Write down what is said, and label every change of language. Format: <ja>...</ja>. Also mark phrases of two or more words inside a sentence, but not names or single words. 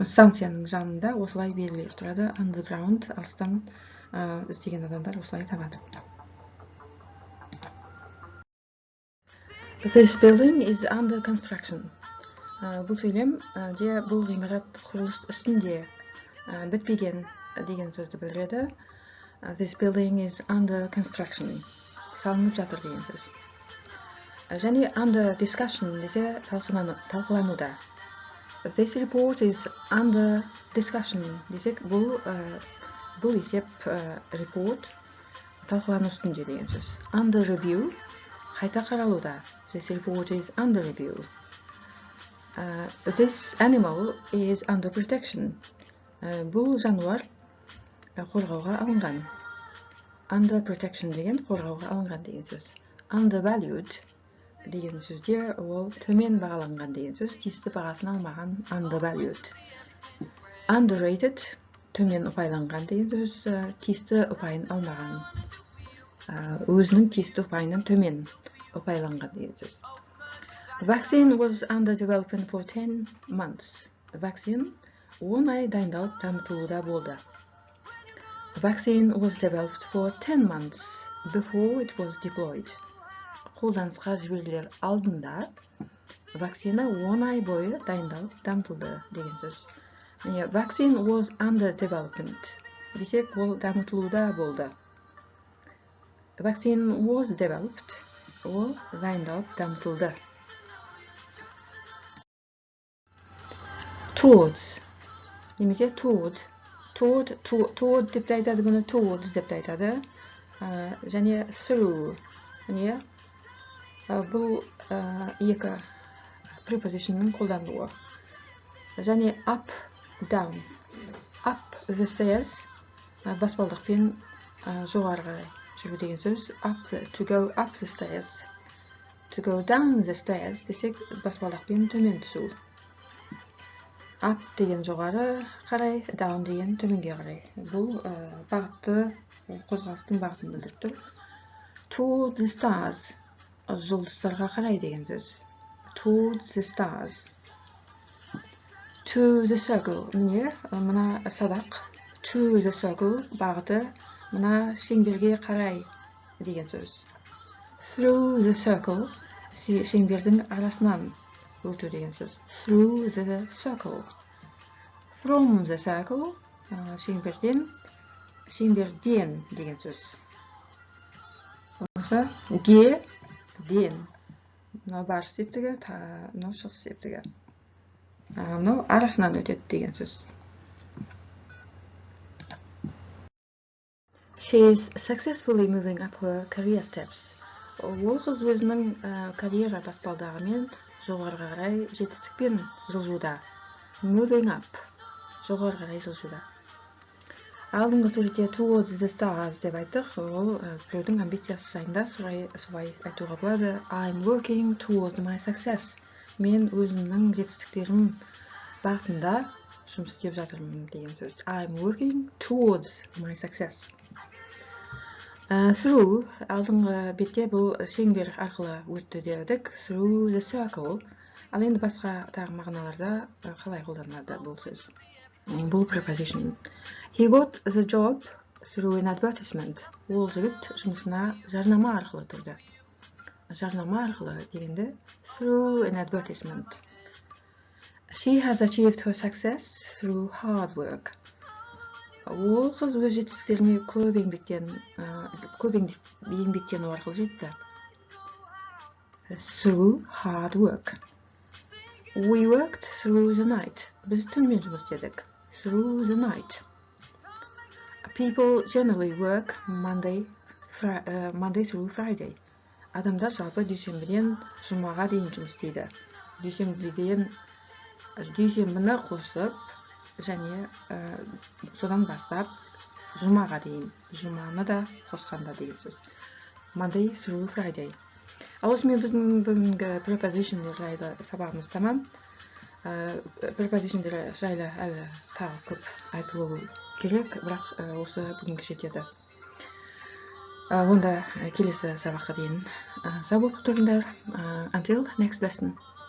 <kk>Станцияның жанында осылай белгілер тұрады. Underground, алыстан іздеген адамдар осылай табады.</kk> <en>This building is under construction.</en> <kk>Бұл сөйлем де бұл ғимарат құрылыс үстінде бітпеген деген сөзді білдіреді.</kk> <en>This building is under construction.</en> <kk>Салынып жатыр деген сөз. Және</kk> <en>under discussion</en> <kk>десе талқылануда.</kk> <en>This report is under discussion</en> <kk>десек, бұл есеп report талқылану үстінде деген сөз.</kk> <en>Under review</en> <kk>қайта қаралуда.</kk> <en>This report is under review. This animal is under protection.</en> <kk>Бұл жануар қорғауға алынған.</kk> <en>Under protection</en> <kk>деген қорғауға алынған деген сөз. Undervalued деген сөзде ол төмен бағаланған деген сөз. Тиісті бағасын алмаған undervalued. Underrated төмен ұпайланған деген сөз, тиісті ұпайын алмаған. Өзінің тиісті ұпайынан төмен ұпайланған деген сөз.</kk> <en>Vaccine was under development for 10 months.</en> <kk>Vaccine 10 ай дайындалып дамытылуда болды.</kk> <en>Vaccine was developed for 10 months before it was deployed.</en> <kk>Қолданысқа жіберілер алдында вакцина 10 ай бойы дайындалып дамытылды деген сөз.</kk> <en>Vaccine was under development</en> <kk>десек, ол дамытылуда болды.</kk> <en>Vaccine was developed,</en> <kk>ол дайындалып дамытылды. Towards немесе toward деп айтады, бұны towards деп айтады. Және through, бұл екі prepositionның қолдануы.</kk> <en>Және up, down. Up the stairs,</en> <kk>баспалдақпен жоғарғы жүру деген сөз.</kk> <en>To go up the stairs. To go down the stairs</en> <kk>десек, баспалдақпен төмен түсу. Up деген жоғары қарай, down деген төменге қарай. Бұл бағытты, қозғалыстың бағытын білдіріп тұр.</kk> <en>To the stars,</en> <kk>жұлдыздарға қарай деген сөз.</kk> <en>To the stars. To the circle,</en> <kk>мына садақ.</kk> <en>To the circle,</en> <kk>бағыты, мына шеңберге қарай деген сөз.</kk> <en>Through the circle,</en> <kk>шеңбердің арасынан өту деген сөз.</kk> <en>Through the circle. From the circle,</en> <kk>шеңберден деген сөз. Осы ге, ден. Мынау барыс септігі, мынау шығыс септігі. Мынау арасынан өтеді деген сөз.</kk> <en>She is successfully moving up her career steps.</en> <kk>Ол қыз өзінің карьера баспалдағымен жоғарыға қарай жетістікпен жылжуда.</kk> <en>Moving up,</en> <kk>жоғарыға қарай жылжуда. Алдыңғы суретте</kk> <en>towards the stars</en> <kk>деп айттық. Ол біреудің амбициясы жайында солай айтуға болады.</kk> <en>I'm working towards my success.</en> <kk>Мен өзімнің жетістіктерім бағытында жұмыс істеп жатырмын деген сөз.</kk> <en>I'm working towards my success. Through,</en> <kk>алдыңғы бетте бұл шеңбер арқылы өтті дедік.</kk> <en>Through the circle.</en> <kk>Ал енді басқа тағы мағыналарда қалай қолданылады бұл сөз? Бұл preposition.</kk> <en>He got the job through an advertisement.</en> <kk>Ол жігіт жұмысына жарнама арқылы тұрды. Жарнама арқылы дегенде</kk> <en>through an advertisement. She has achieved her success through hard work.</en> <kk>Ол қыз өз жетістіктеріне көп еңбектену арқылы жетті.</kk> <en>Through hard work. We worked through the night.</en> <kk>Біз түнмен жұмыс істедік.</kk> <en>Through the night. People generally work Monday through Friday.</en> <kk>Адамдар жалпы дүйсенбіден жұмаға дейін жұмыс істейді. Дүйсенбіні қосып, және содан бастап жұмаға дейін. Жұманы да қосқанда деген сөз.</kk> <en>Monday through Friday.</en> <kk>Ал осымен біздің бүгінгі prepositionдер жайлы сабағымыз тамам. Prepositionдер жайлы әлі тағы көп айтылу керек, бірақ осы бүгінгі жетеді. Онда келесі сабаққа дейін сау болып тұрыңдар.</kk> <en>Until next lesson.</en>